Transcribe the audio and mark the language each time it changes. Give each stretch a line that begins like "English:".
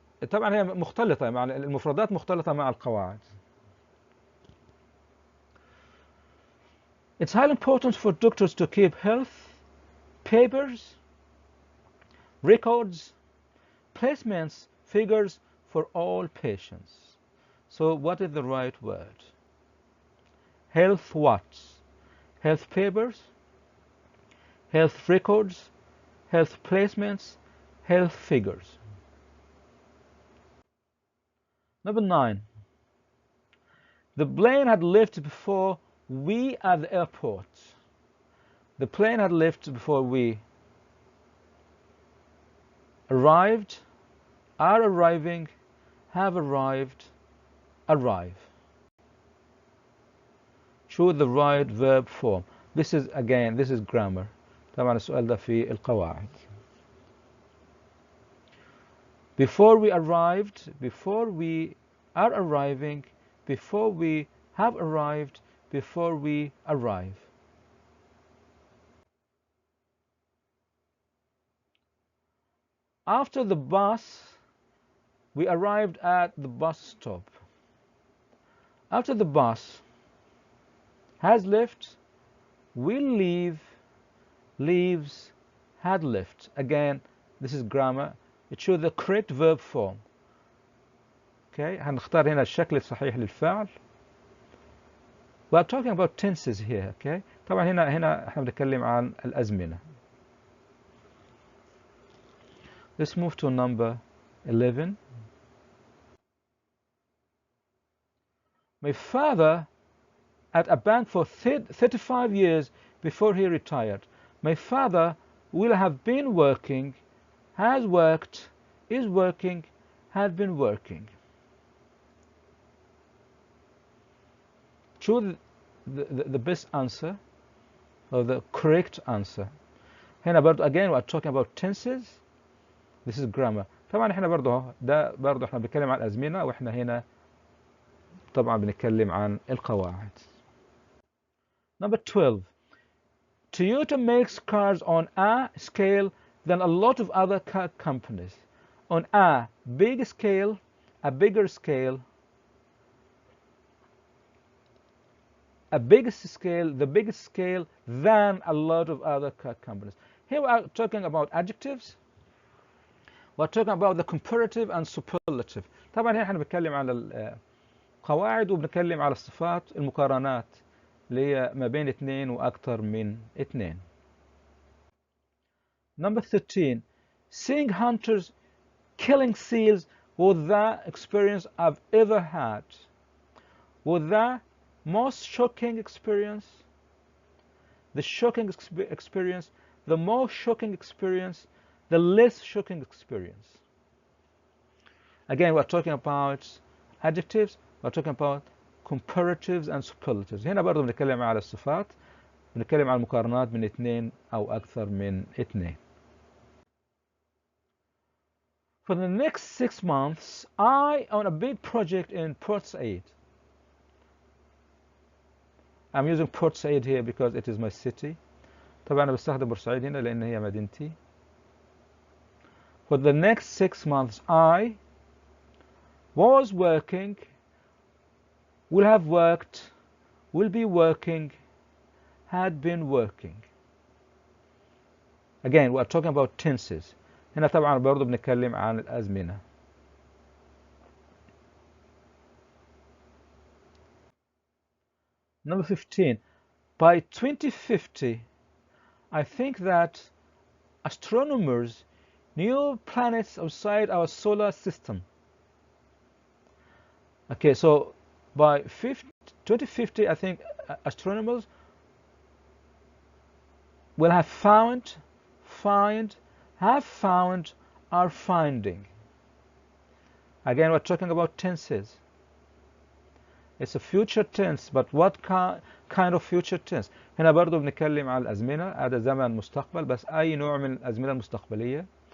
Arabic: طبعا هي مختلطة مع المفردات، مختلطة مع القواعد.
English: It's highly important for doctors to keep health papers, records, placements, figures for all patients. So what is the right word? Health what? Health papers, health records, health placements, health figures. Number 9. The plane had left before we at the airport. The plane had left before we arrived, are arriving, have arrived, arrive. Choose the right verb form. This is again, this is grammar.
Arabic: طبعا السؤال ده في القواعد.
English: Before we arrived, before we are arriving, before we have arrived, before we arrive. After the bus, we arrived at the bus stop. After the bus has left, will leave, leaves, had left. Again, this is grammar. It shows the correct verb form.
Arabic: Okay, هنختار هنا الشكل الصحيح للفعل.
English: We're talking about tenses here.
Arabic: Okay, طبعا هنا احنا بنتكلم عن الأزمنة.
English: Let's move to number 11. My father at a bank for 35 years before he retired. My father will have been working, has worked, is working, had been working. Choose the best answer or the correct answer.
Arabic: هنا برضو
English: again we're talking about tenses. This is grammar.
Arabic: طبعا احنا برضو احنا بنتكلم عن الأزمنة واحنا هنا طبعا بنتكلم عن القواعد.
English: Number 12. Toyota makes cars on a scale than a lot of other car companies. On a big scale, a bigger scale, a biggest scale, the biggest scale than a lot of other car companies. Here we are talking about adjectives. We're talking about the comparative and superlative.
Arabic: طبعا هنا احنا بنتكلم على القواعد وبنتكلم على الصفات المقارنات اللي هي ما بين اثنين واكثر من اثنين.
English: Number 13. Seeing hunters killing seals was the experience I've ever had. Was the most shocking experience, the shocking experience, the most shocking experience, the less shocking experience. Again, we're talking about adjectives, we're talking about comparatives and superlatives.
Arabic: هنا برضو بنتكلم على الصفات، بنتكلم على المقارنات من اثنين أو أكثر من اثنين.
English: For the next 6 months, I own a big project in Port Said. I'm using Port Said here because it is my city.
Arabic: طبعا أنا بستخدم بورسعيد هنا لأن هي مدينتي.
English: For the next 6 months, I was working, will have worked, will be working, had been working. Again, we're talking about tenses.
Arabic: هنا طبعا برضو بنتكلم عن الأزمنة.
English: Number 15. By 2050, I think that astronomers knew planets outside our solar system. Okay, so by 2050, I think astronomers will have found, find, have found, are finding. Again, we're talking about tenses. It's a future tense, but what kind of future tense?
Arabic: هنا برضو بنتكلم على الأزمنة. هذا زمن مستقبل بس أي نوع من الأزمنة المستقبلية.